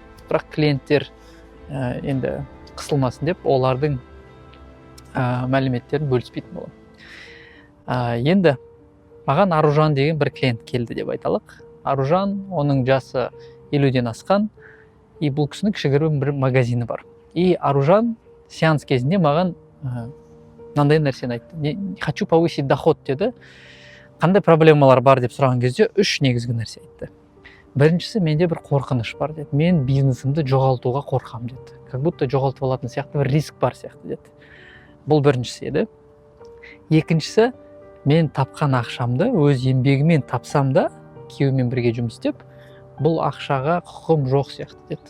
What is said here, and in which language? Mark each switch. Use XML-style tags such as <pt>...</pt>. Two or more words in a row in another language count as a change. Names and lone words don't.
<kk>Бірақ клиенттер енді қысылмасын деп олардың мәліметтерін бөліспейтін боламын. Енді маған Аружан деген бір клиент келді деп айталық. Аружан, оның жасы 50-ден асқан, и бұл кісінің кішігірім бір магазині бар. И Аружан сеанс кезінде маған мынандай нәрсені айтты:</kk> <ru>хочу повысить доход деді.</ru> <kk>Қандай проблемалар бар деп сұраған кезде үш негізгі нәрсе айтты. Біріншісі, менде бір қорқыныш бар деді. Мен бизнесімді жоғалтуға қорқам деді.</kk> <ru>Как будто</ru> <kk>жоғалтып алатын сияқты бір риск бар сияқты деді. Бұл біріншісі еді. Екіншісі, мен тапқан ақшамды өз еңбегіммен тапсам да, күйеуіммен бірге жұмыс істеп, бұл ақшаға құқым жоқ сияқты деді.</kk>